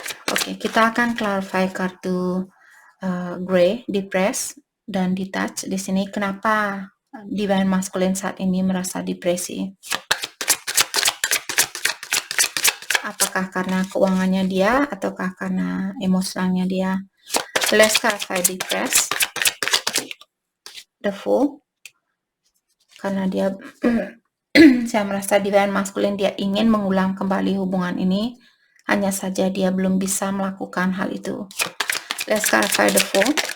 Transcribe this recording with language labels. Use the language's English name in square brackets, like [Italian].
[Indonesian] Oke, kita akan clarify kartu Grey, Depressed dan Detached. Di sini kenapa Divine Masculine saat ini merasa depresi? Apakah karena keuangannya dia ataukah karena emosionalnya dia? [English] Let's clarify Depressed. The Fool. [Indonesian] Karena dia saya merasa Divine Masculine dia ingin mengulang kembali hubungan ini, hanya saja dia belum bisa melakukan hal itu. [English] Let's clarify The Fool.